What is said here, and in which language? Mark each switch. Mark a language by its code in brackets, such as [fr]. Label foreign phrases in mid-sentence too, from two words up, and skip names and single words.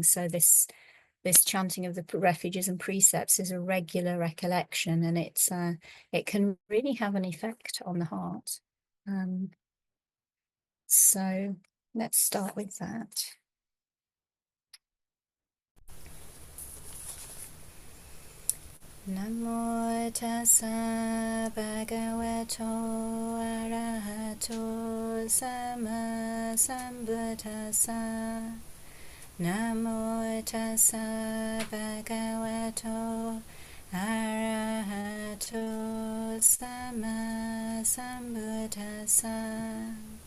[en] So this chanting of the refuges and precepts is a regular recollection, and it can really have an effect on the heart. So let's start with that. [pi] Namo tassa bhagavato arahato sama sambuddhassa. Namo tassa bhagavato arahato sama sambuddhassa.